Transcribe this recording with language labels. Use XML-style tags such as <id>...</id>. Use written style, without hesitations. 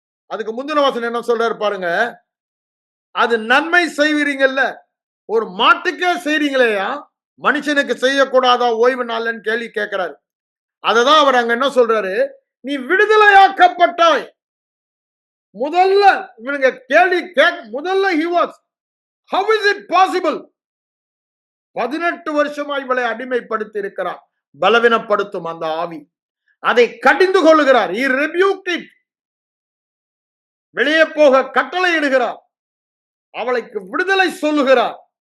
<ta>அதுக்கு முந்தின வசனம் என்ன சொல்றாரு பாருங்க. அது நன்மை செய்வீங்கல்ல, ஒரு மாட்டுக்கே செய்றீங்களேயா, மனுஷனுக்கு செய்யக்கூடாதா ஓய்வு நாள்னு கேள்வி கேட்கிறாரு. அததான் அவர் அங்க என்ன சொல்றாரு, நீ விடுதலையாக்கப்பட்டாய். முதல்ல இவனுங்க கேள்வி முதல்ல</ta> <en>he was, how is it possible?</en> <ta>18 வருஷமா இவளை அடிமைப்படுத்தி இருக்கிறார். பலவீனப்படுத்தும் அந்த ஆவி. அதை கடிந்து கொள்ளுகிறார்.</ta> <en>he rebuked it.</en> <ta>வெளியே போக கட்டளை இடுகிறார். அவளுக்கு விடுதலை சொல்லுகிறார்.</ta>